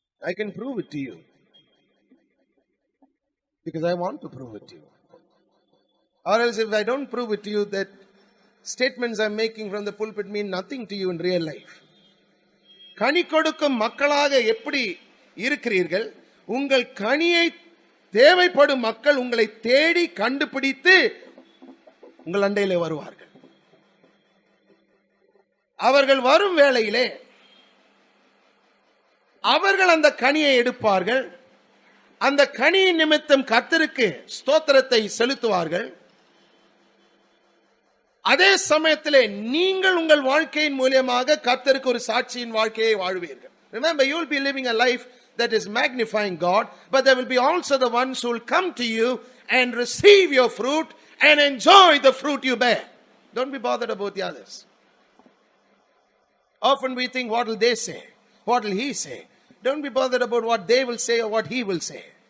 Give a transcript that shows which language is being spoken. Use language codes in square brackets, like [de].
[en] I can prove it to you. Because I want to prove it to you. Or else if I don't prove it to you, that statements I'm making from the pulpit mean nothing to you in real life. [ta] கனி கொடுக்கும் மக்களாக எப்படி இருக்கிறீர்கள்? உங்கள் கனியை தேவைப்படும் மக்கள் உங்களை தேடி கண்டுபிடித்து உங்கள் அண்டையிலே வருவார்கள். அவர்கள் வரும் வேளையிலே அவர்கள் அந்த கனியை எடுப்பார்கள். அந்த கனியின் நிமித்தம் கர்த்தருக்கு ஸ்தோத்திரத்தை செலுத்துவார்கள். அதே சமயத்திலே நீங்கள் உங்கள் வாழ்க்கையின் மூலமாக கர்த்தருக்கு ஒரு சாட்சியின் வாழ்க்கையை வாழ்வீர்கள். [en] Remember, you will be living a life that is magnifying God, but there will be also the ones who will come to you and receive your fruit and enjoy the fruit you bear. Don't be bothered about the others. Often we think, what will they say? What will he say? Don't be bothered about what they will say or what he will say.